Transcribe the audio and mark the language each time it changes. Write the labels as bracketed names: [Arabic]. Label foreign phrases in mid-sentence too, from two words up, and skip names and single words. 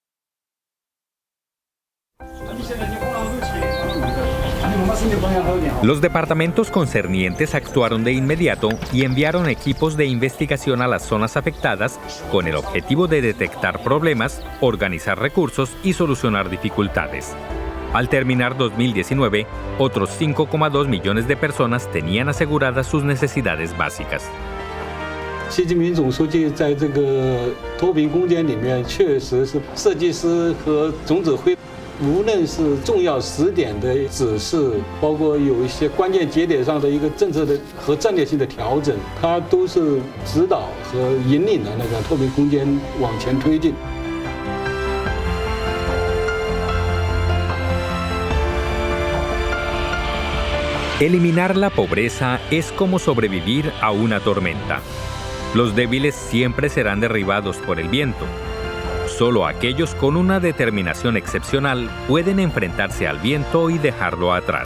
[Spanish] Los departamentos concernientes actuaron de inmediato y enviaron equipos de investigación a las zonas afectadas con el objetivo de detectar problemas, organizar recursos y solucionar dificultades. Al terminar 2019, otros 5,2 millones de personas tenían aseguradas sus necesidades básicas. [Chinese] 习近平总书记在这个脱贫攻坚里面，确实是设计师和总指挥，无论是重要时点的指示，包括有一些关键节点上的一个政策的和战略性的调整，他都是指导和引领的那个脱贫攻坚往前推进。 [Spanish] Eliminar la pobreza es como sobrevivir a una tormenta. Los débiles siempre serán derribados por el viento. Solo aquellos con una determinación excepcional pueden enfrentarse al viento y dejarlo atrás.